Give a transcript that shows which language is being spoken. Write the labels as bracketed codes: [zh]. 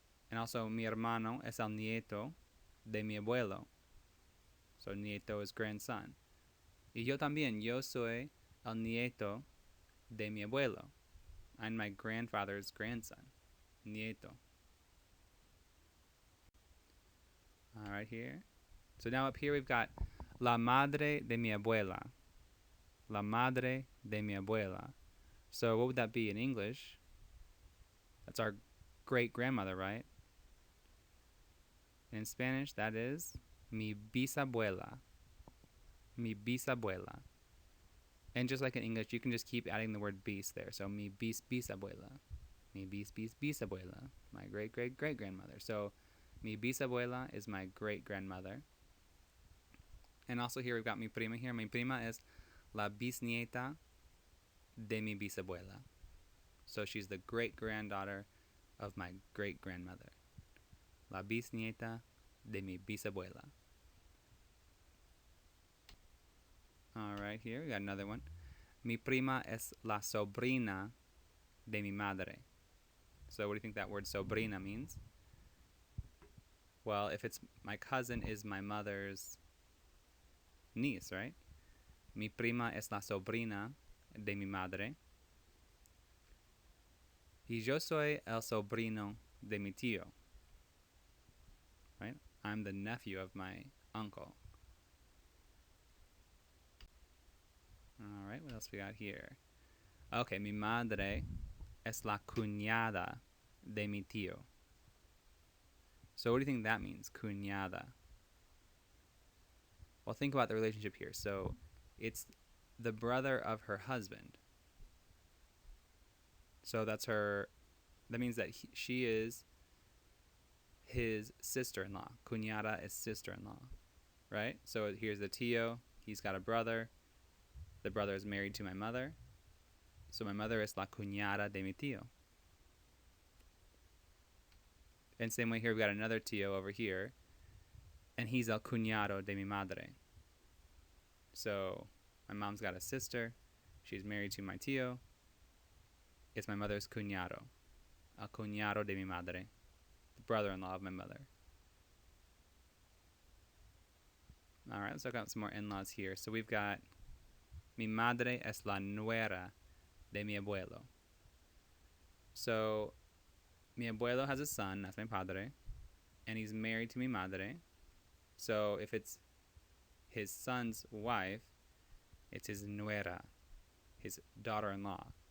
[en] And also [es] mi hermano es el nieto de mi abuelo. [en] So nieto is grandson. [es] Y yo también, yo soy el nieto de mi abuelo. [en] I'm my grandfather's grandson. [es] Nieto. [en] All right, here. So now up here we've got [es] la madre de mi abuela. La madre de mi abuela. [en] So what would that be in English? That's our great-grandmother, right? In Spanish, that is mi bisabuela. Mi bisabuela. And just like in English, you can just keep adding the word bis there. So mi bisabuela. Mi bisabuela. My great-great-great-grandmother. So mi bisabuela is my great-grandmother. And also here we've got [es] mi prima here. Mi prima is la bisnieta de mi bisabuela. [en] So she's the great-granddaughter of my great-grandmother. [es] La bisnieta de mi bisabuela. [en] All right, here we got another one. [es] Mi prima es la sobrina de mi madre. [en] So what do you think that word sobrina means? Well, if it's my cousin is my mother's niece, right? [es] Mi prima es la sobrina de mi madre. Y yo soy el sobrino de mi tío. [en] Right? I'm the nephew of my uncle. All right, what else we got here? [es] Okay, mi madre es la cuñada de mi tío. [en] So what do you think that means, cuñada? Well, think about the relationship here. So it's the brother of her husband. So that's her, that means that she is his sister-in-law. Cuñada is sister-in-law, right? So here's the tío. He's got a brother. The brother is married to my mother. So my mother is [es] la cuñada de mi tío. [en] And same way here, we've got another tío over here. And he's [es] el cuñado de mi madre. [en] So my mom's got a sister. She's married to my tío. It's my mother's cuñado. [es] El cuñado de mi madre. [en] The brother-in-law of my mother. All right, let's look at some more in-laws here. So we've got [es] mi madre es la nuera de mi abuelo. [en] So mi abuelo has a son, that's my padre, and he's married to mi madre. So if it's his son's wife, it's his nuera, his daughter-in-law.